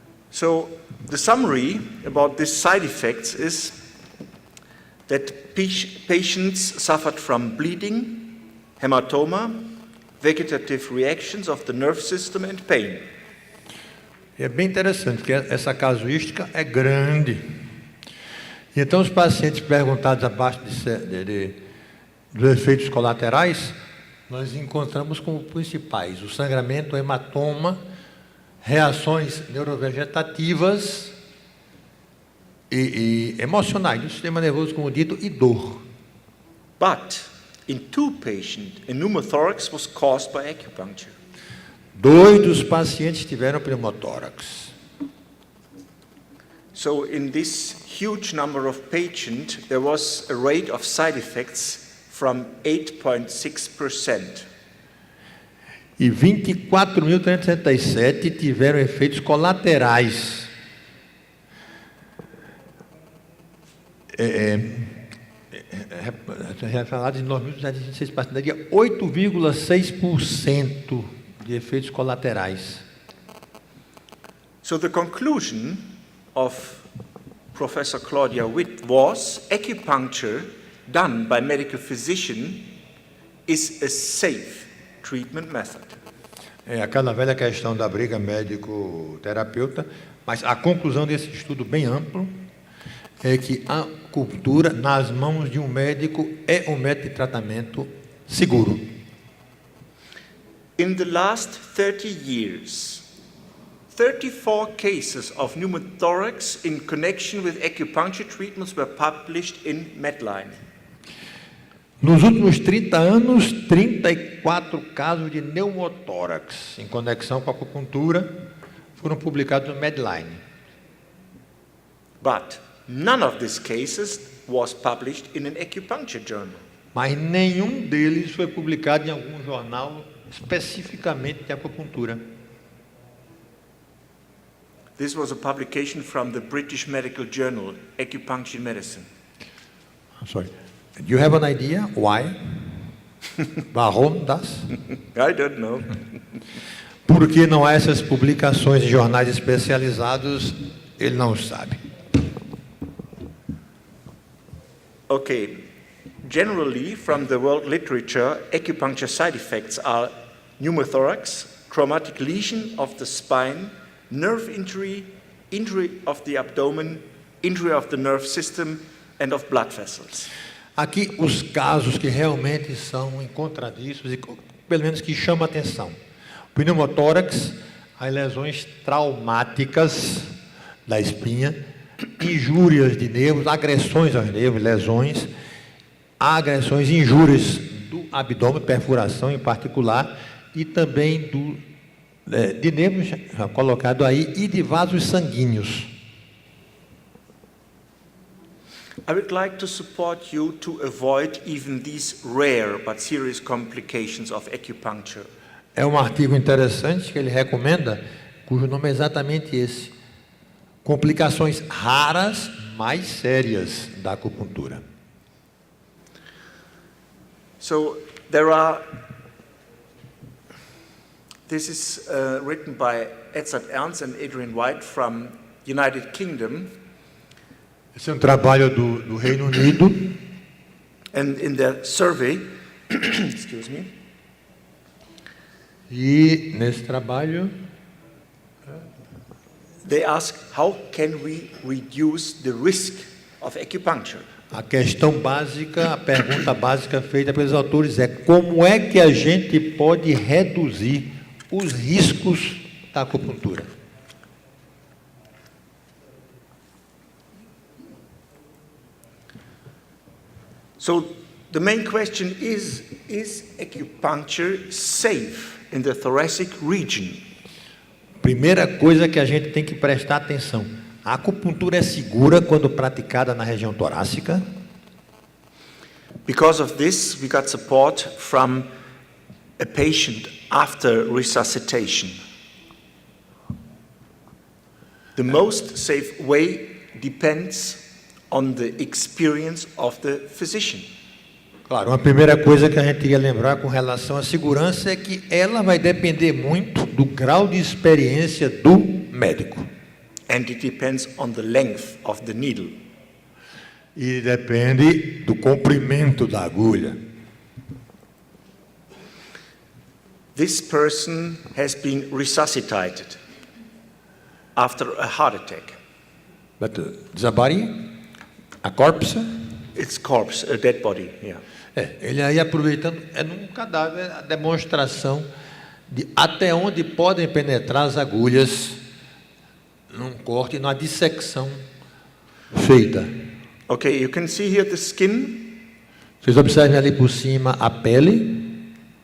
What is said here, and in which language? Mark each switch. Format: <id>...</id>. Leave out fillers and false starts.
<en>So, the summary about these side effects is that patients suffered from bleeding, hematoma, vegetative reactions of the nerve system and pain.</en> <pt>É bem interessante, porque essa casuística é grande. Então, os pacientes perguntados abaixo dos efeitos colaterais, nós encontramos como principais o sangramento, o hematoma, reações neurovegetativas e emocionais do sistema nervoso, como dito, e dor.</pt> <en>But, in 2 patients, a pneumothorax was caused by acupuncture.</en> <pt>2 dos pacientes tiveram pneumotórax.</pt> <en>So in this huge number of patients, there was a rate of side effects from 8.6%.</en> <pt>E 24.367 tiveram efeitos colaterais. Falado de 9.206 pacientes, daria 8,6% de efeitos colaterais.</pt> <en>So the conclusion of Professor Claudia Witt was acupuncture done by medical physician is a safe treatment method.</en> <pt>É aquela velha questão da briga médico-terapeuta, mas a conclusão desse estudo bem amplo é que a acupuntura nas mãos de um médico é um método de tratamento seguro.</pt> <en>In the last 30 years, 34 cases of pneumothorax in connection with acupuncture treatments were published in Medline.</en> <pt>Nos últimos 30 anos, 34 casos de pneumotórax em conexão com a acupuntura foram publicados no Medline.</pt> <en>But none of these cases was published in an acupuncture journal.</en> <pt>Mas nenhum deles foi publicado em algum jornal especificamente de acupuntura.</pt> <en>This was a publication from the British Medical Journal, Acupuncture Medicine. I'm sorry. Do you have an idea why?</en> <de>Warum das?</de> <en>I don't know.</en> <pt>Por que não há essas publicações em jornais especializados? Ele não sabe. Okay.</pt> <en>Generally, from the world literature, acupuncture side effects are pneumothorax, traumatic lesion of the spine, nerve injury, injury of the abdomen, injury of the nerve system, and of blood vessels.</en> <pt>Aqui os casos que realmente são encontradícios e pelo menos que chamam a atenção. Pneumotórax, as lesões traumáticas da espinha, injúrias de nervos, agressões aos nervos, lesões, agressões, injúrias do abdômen, perfuração em particular, e também de nervos, já colocado aí, e de vasos sanguíneos.</pt> <en>I would like to support you to avoid even these rare but serious complications of acupuncture.</en> <pt>É um artigo interessante que ele recomenda, cujo nome é exatamente esse: complicações raras, mais sérias da acupuntura.</pt> <en>So this is written by Edzard Ernst and Adrian White from United Kingdom.</en> <pt>Esse é um trabalho do Reino Unido.</pt> <en>And in their survey, excuse me,</en> <pt>E nesse trabalho</pt> <en>they ask how can we reduce the risk of acupuncture?</en> <pt>a questão básica, a pergunta básica feita pelos autores é: como é que a gente pode reduzir os riscos da acupuntura?</pt> <en>So the main question is acupuncture safe in the thoracic region?</en> <pt>Primeira coisa que a gente tem que prestar atenção: a acupuntura é segura quando praticada na região torácica?</pt> <en>Because of this, we got support from a patient after resuscitation. The most safe way depends on the experience of the physician.</en> <pt>Claro, uma primeira coisa que a gente tem que lembrar com relação à segurança é que ela vai depender muito do grau de experiência do médico.</pt> <en>And it depends on the length of the needle.</en> <pt>E depende do comprimento da agulha.</pt> <en>This person has been resuscitated after a heart attack. But the body, a corpse, It's corpse, a dead body, yeah.</en> <pt>ele aí aproveitando, é num cadáver a demonstração de até onde podem penetrar as agulhas num corte, numa dissecção feita.</pt> <en>Okay, you can see here the skin,</en> <pt>Vocês observem ali por cima a pele,</pt>